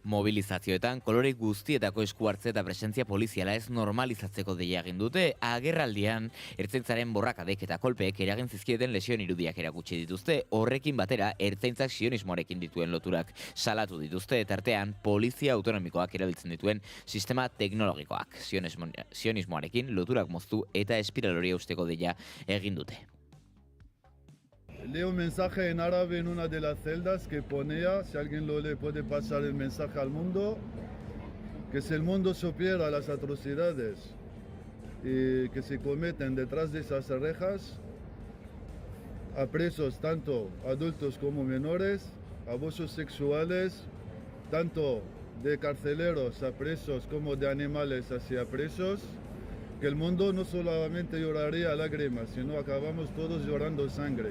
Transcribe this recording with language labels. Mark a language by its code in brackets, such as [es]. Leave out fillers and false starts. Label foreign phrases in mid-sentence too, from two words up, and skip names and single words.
[eu] Mobilizazioetan kolore guztietako esku hartze eta presentzia poliziala ez normalizatzeko deia egin dute, agerraldian ertzaintzaren borrakadek eta kolpeek eragin zizkieten lesioen irudiak erakutsi dituzte, horrekin batera ertzaintzak sionismoarekin dituen loturak salatu dituzte, eta artean polizia autonomikoak erabiltzen dituen sistema teknologikoak sionismoarekin loturak moztu eta espiral hori eusteko deia egin dute. [es] Leo un mensaje en árabe en una de las celdas que ponía, si alguien lo lee puede pasar el mensaje al mundo, que si el mundo supiera las atrocidades que se cometen detrás de esas rejas, a presos tanto adultos como menores, abusos sexuales, tanto de carceleros a presos como de animales hacia presos, que el mundo no solamente lloraría lágrimas, sino acabamos todos llorando sangre.